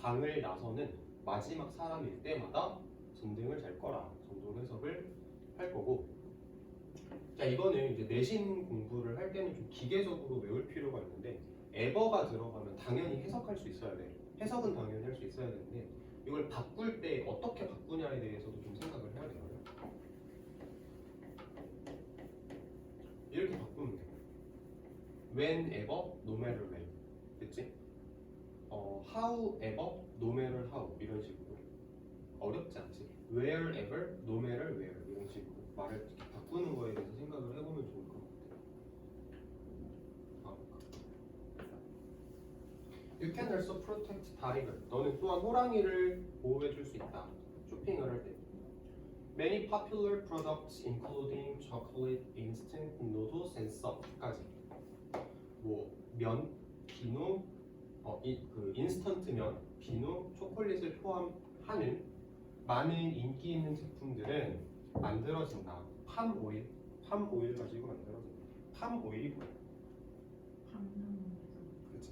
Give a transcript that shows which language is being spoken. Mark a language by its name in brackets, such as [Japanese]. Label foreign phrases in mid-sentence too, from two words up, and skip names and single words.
[Korean] 방을 나서는 마지막 사람일 때마다 전등을 잘 꺼라 정도로 해석을 할 거고, 자 이거는 이제 내신 공부를 할 때는 좀 기계적으로 외울 필요가 있는데 에버가 들어가면 당연히 해석할 수 있어야 돼. 해석은 당연히 할 수 있어야 되는데 이걸 바꿀 때 어떻게 바꾸냐에 대해서도 좀 생각을 해야 돼요. 이렇게 바꾸면 돼. [English] Whenever, no matter when. [Korean] 됐지? However, [English] no matter how [Korean] 이런 식으로. 어렵지 않지? [English] Wherever, no matter where [Korean] 이런 식으로 말을 이렇게 바꾸는 거에 대해서 생각을 해보면 좋을 것 같아요. [English] You can also protect tiger. [Korean] 너는 또한 호랑이를 보호해줄 수 있다. 쇼핑을 할 때. [English] Many popular products including chocolate, instant noodles, and soft까지. [Korean] 뭐 면, 비누, 그 인스턴트 면, 비누, 초콜릿을 포함하는 많은 인기 있는 제품들은 만들어진다. 팜 오일 가지고 만들어진다. 팜 오일이 뭐야? 그렇지.